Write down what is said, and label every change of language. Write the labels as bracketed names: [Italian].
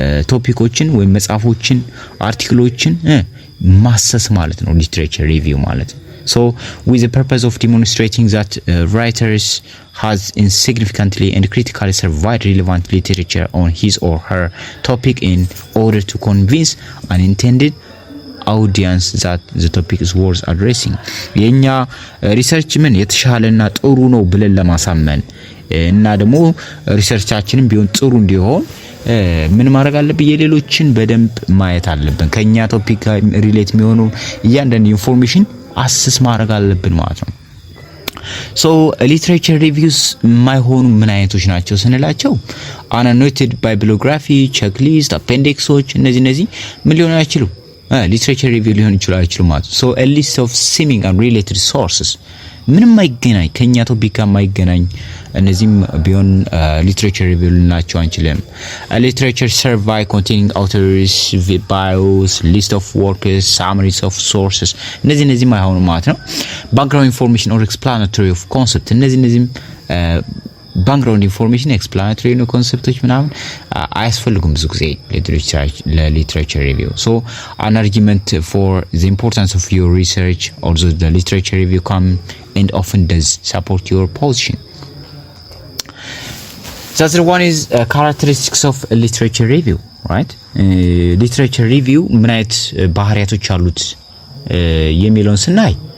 [Amharic] ቶፒኮችን ወይም መጽሐፎችን አርቲክሎችን ማሰስ ማለት ነው [English] literature review ማለት። so with the purpose of demonstrating that writers has insignificantly and critically surveyed relevant literature on his or her topic in order to convince an intended audience that the topic is worth addressing [Amharic] የኛ ሪሰርች ምን የተሻለና ጥሩ ነው ብለን ለማሳመን እና ደግሞ ሪሰርቻችንን ቢሆን ጥሩ እንዲሆን ምን ማድረግ አለብን? የሌሎችን በደንብ ማየት አለብን። ከኛ ቶፒክ ሪሌት የሚሆኑ እያንዳንዱ ኢንፎርሜሽን አሰስ ማድረግ አለብን ማለት ነው። so literature reviews ማይሆኑ ምን አይነቶች ናቸው ስንላቸው [English] annotated bibliography checklist appendixዎች [Amharic] እነዚህ ምን ሊሆኑ አይችሉም [English] literature review ሊሆን ይችላል ማለት ነው። so a list of seeming unrelated sources [Amharic] ምንም ማይገናኝ ከኛ ቶፒክ ጋር ማይገናኝ [English] እነዚህም ቢሆን literature review ልናቸው አንችልም። a literature survey containing authors bios list of works summaries of sources እነዚህ ማይሆኑ ማለት ነው። background information or explanatory of concept እነዚህም background information explanatory ነው ኮንሰፕቶች ምናምን አያስፈልጉም ብዙ ጊዜ literature review. so an argument for the importance of your research also the literature review come and often does support your position. the other one is characteristics of a literature review right literature review [Amharic] ምን አይነት ባህሪያቶች አሉት የሚለውን ስናይ